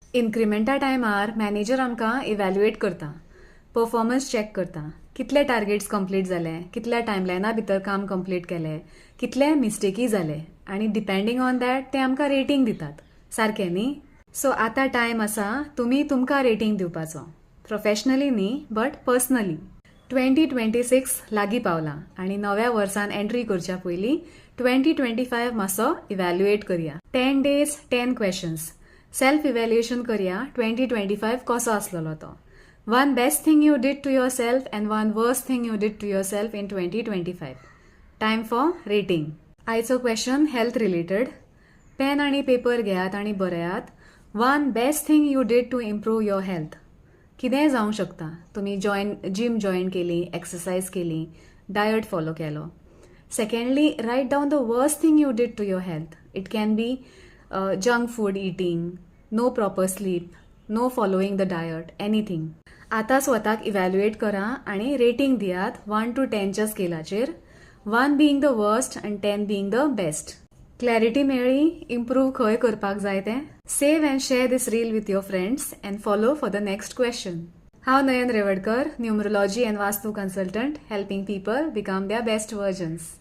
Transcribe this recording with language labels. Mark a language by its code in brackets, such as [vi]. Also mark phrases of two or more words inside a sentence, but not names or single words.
[kok] इन्क्रिमेंटा टायमार मॅनेजर आमकां इवॅल्युएट करता, परफॉर्मन्स चॅक करता, कितले टार्गेट्स कंप्लीट जाले, कितल्या टायमलायना भितर काम कंप्लीट केलें, कितले मिस्टेकी जाले आनी [en] depending on that [kok] ते आमकां रेटींग दितात. सारकें न्ही? सो आतां टायम आसा तुमी तुमकां रेटींग दिवपाचो. प्रोफेशनली न्ही बट पर्सनली. 2026 लागीं पावलां आनी नव्या वर्सान एंट्री करच्या पयलीं 2025 मातसो इवॅल्युएट करया. [en] 10 days 10 questions. [kok] सेल्फ इवॅल्युएशन करया 2025 कसो आसलेलो तो. [en] One best thing you did to yourself and one worst thing you did to yourself in 2025. Time for rating. [kok] आयचो क्वेश्चन हेल्थ रिलेटेड. पेन आनी पेपर घेयात आनी बरेयात. [en] One best thing you did to improve your health. [kok] कितेंय जावंक शकता. तुमी जिम जॉइन केली, एक्सरसाइज केली, डायट फॉलो केलो. [en] Secondly, write down the worst thing you did to your health. It can be junk food eating, no proper sleep, no following the diet, anything. [kok] आता स्वताक इवॅल्युएट करा आणि रेटींग दियात 1 to 10 च्या स्केलाचेर. [en] 1 being the worst and 10 being the best. [kok] क्लॅरिटी मेळ्ळी इम्प्रूव्ह खंय करपाक जाय तें. [en] save and share this reel with your friends and follow for the next question. हांव नयन रेवडकर, numerology and vastu consultant, helping people become their best versions.